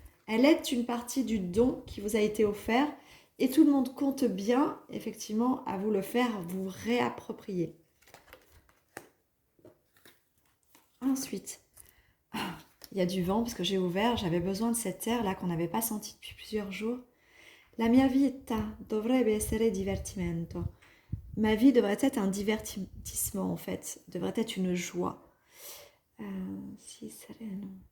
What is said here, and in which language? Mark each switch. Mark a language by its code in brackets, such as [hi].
[fr] Elle est une partie du don qui vous a été offert et tout le monde compte bien, effectivement, à vous le faire, vous réapproprier. Ensuite, il y a du vent parce que j'ai ouvert, j'avais besoin de cet air là qu'on n'avait pas senti depuis plusieurs jours. [it] La mia vita dovrebbe essere divertimento. [fr] Ma vie devrait être un divertissement en fait, devrait être une joie. [it] Si sereno.